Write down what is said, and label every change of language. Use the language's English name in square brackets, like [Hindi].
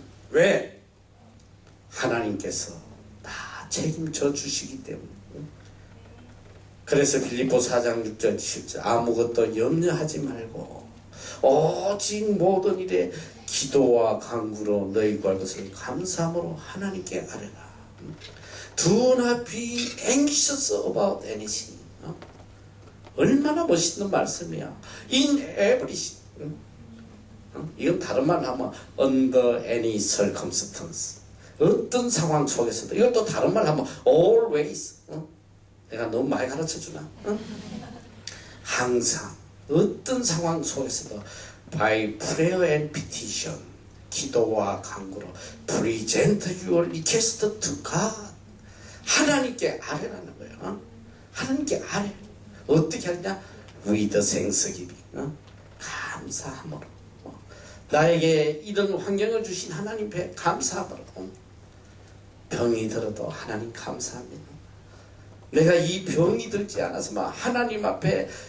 [Korean] 왜? 하나님께서 다 책임져 주시기 때문에. 그래서 빌립보 4장 6절 7절 아무것도 염려하지 말고 오직 모든 일에 기도와 간구로 너희 구할 것을 감사함으로 하나님께 아뢰라. [English] Do not be anxious about anything. [Korean] 얼마나 멋있는 말씀이야. [English] In everything. [Korean] 이건 다른 말로 하면 [English] under any circumstance. [Korean] 어떤 상황 속에서도. 이것도 다른 말로 하면 always. 내가 너무 많이 가르쳐주나? 항상 어떤 상황 속에서도 [English] by prayer and petition, [Korean] 기도와 간구로 [English] present your request to God. [Korean] 하나님께 아뢰라는 거예요. 하나님께 아뢰. 어떻게 하느냐? [English] with thanksgiving. [Korean] 감사함으로. 나에게 이런 환경을 주신 하나님 앞에 감사함으로. 병이 들어도 하나님 감사합니다. 내가 이 병이 들지 않아서 막 하나님 앞에